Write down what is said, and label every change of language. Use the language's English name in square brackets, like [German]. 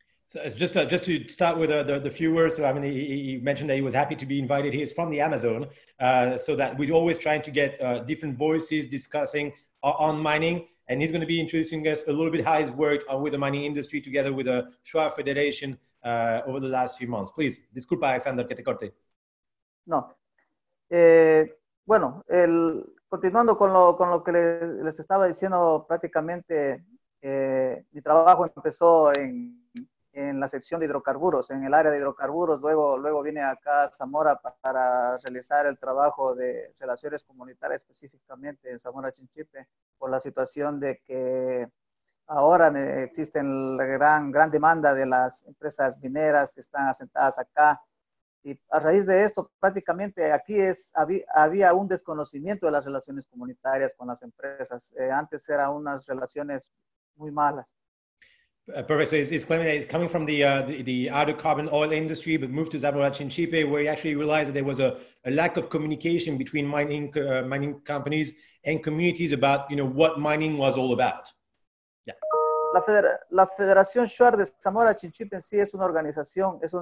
[English] So just to start with the few words, so I mean, he mentioned that he was happy to be invited. He is from the Amazon, so that we're always trying to get different voices discussing on mining. And he's going to be introducing us a little bit how he's worked with the mining industry together with the Shuar Federation over the last few months. Please, [Spanish] disculpa, Alexander, que te corte. No. Bueno, continuando con lo que les estaba diciendo, prácticamente mi trabajo empezó en la sección de hidrocarburos, en el área de hidrocarburos. Luego vine acá a Zamora para realizar el trabajo de relaciones comunitarias, específicamente en Zamora Chinchipe, por la situación de que ahora existe la gran demanda de las empresas mineras que están asentadas acá. Y a raíz de esto, prácticamente aquí había un desconocimiento de las relaciones comunitarias con las empresas. Antes eran unas relaciones muy malas. [English] Perfect. So he's claiming that he's coming from the hydrocarbon oil industry, but moved to Zamora Chinchipe, where he actually realized that there was a lack of communication between mining companies and communities about what mining was all about. Yeah. [Spanish] La Federación Shuar de Zamora Chinchipe en sí es una organización